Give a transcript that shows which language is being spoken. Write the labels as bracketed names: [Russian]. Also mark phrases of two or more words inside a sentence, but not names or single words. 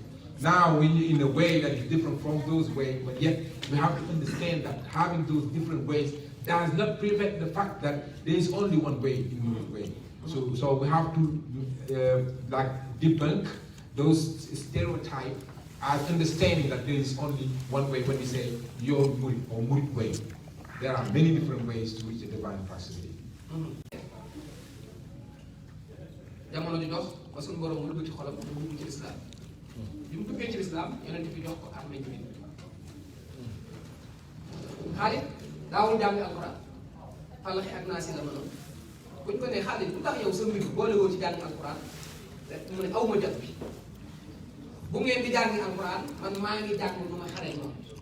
[English] Now, in a way that is different from those ways, but yet we have to understand that having those different ways does not prevent the fact that there is only one way in Murid way. So we have to debunk those stereotypes as understanding that there is only one way when we say your Murid or Murid way. There are many different ways to reach the divine proximity. [Wolof] jamono di dox ba suñu borom mu dugg ci xolam mu dugg ci lislaam bi mu duggee ci lislaam yonent bi jox ko armée jullit Xaalid daawul jàng alxuraan Falaxi ak Naasi la mënoon bu ñu ko nee Xaalid bu tax yow sa mbir boole woo ci jàng alxuraan mu ne aw ma jot bi bu ngeen di jàng alxuraan man maa ngi jàng nu ma xaree moom